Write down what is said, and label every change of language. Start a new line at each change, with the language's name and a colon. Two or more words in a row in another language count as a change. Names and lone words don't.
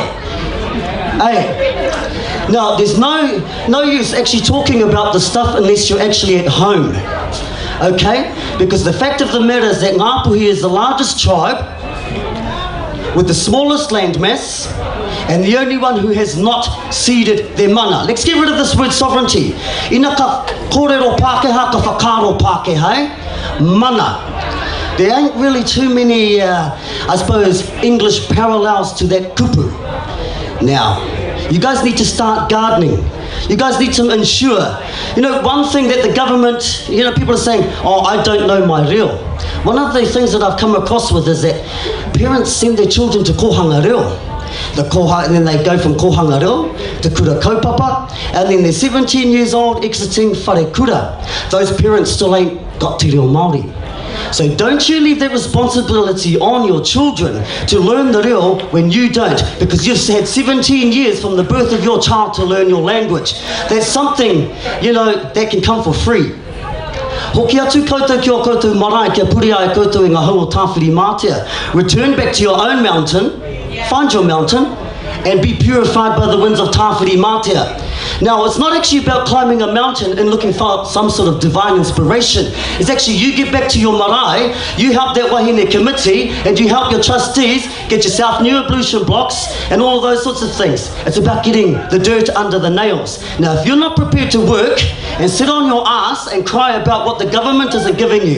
English: Hey, now there's no use actually talking about the stuff unless you're actually at home. Okay, because the fact of the matter is that Ngāpuhi is the largest tribe with the smallest landmass and the only one who has not ceded their mana. Let's get rid of this word sovereignty.
Māori: Ina ka kōrero Pākehā, ka whakaro Pākehā, mana.
English: There ain't really too many, I suppose, English parallels to that kupu. Now, you guys need to start gardening. You guys need to ensure. You know, one thing that the government, people are saying, oh, I don't know my reo. One of the things that I've come across with is that parents send their children to
Māori: kohanga reo.
English: And then they go from
Māori: kohanga reo
English: to
Māori: kura kaupapa,
English: and then they're 17 years old exiting
Māori: whare kura.
English: Those parents still ain't got
Māori: te reo Māori.
English: So don't you leave that responsibility on your children to learn the reo when you don't, because you've had 17 years from the birth of your child to learn your language. That's something, you know, that can come for free.
Māori: Hoki atu koutou ki o koutou marae kia puri ai koutou i ngā hau o tāwhiri mātea.
English: Return back to your own mountain, find your mountain, and be purified by the winds of tāwhiri mātea. Now, it's not actually about climbing a mountain and looking for some sort of divine inspiration. It's actually you get back to your marae, you help that wahine committee, and you help your trustees get yourself new ablution blocks and all of those sorts of things. It's about getting the dirt under the nails. Now, if you're not prepared to work and sit on your ass and cry about what the government isn't giving you.